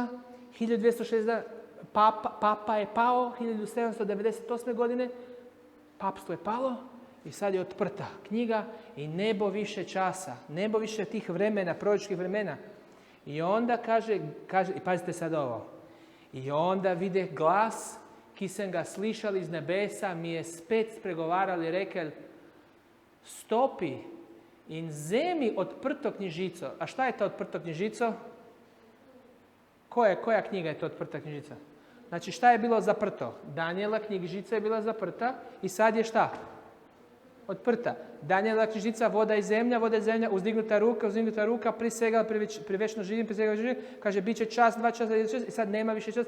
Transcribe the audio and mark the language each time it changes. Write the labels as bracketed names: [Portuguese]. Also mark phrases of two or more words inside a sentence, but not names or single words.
[Serbian] 1260 Papa je pao 1798. godine. Papstvo je palo i sad je otprta knjiga i nebo više časa. Nebo više tih vremena, proročkih vremena. I onda kaže, i pazite sad ovo. I onda vide glas, [Slovenian] ki sem ga slišal iz nebesa, mi je spet spregovaral i rekel, stopi in vzemi odprto knjižico. [Serbian] A šta je to [Slovenian] odprto knjižico? [Serbian] Koja knjiga je to odprta knjižica? Znači šta je bilo zaprto? Daniela knjižica je bila zaprta i sad je šta? od prta. Danijela knjižica, voda i zemlja, uzdignuta ruka, [Slovenian] prisegala pri večno živim, [Serbian] kaže, bit će čas, 2 časa, i sad nema više časa.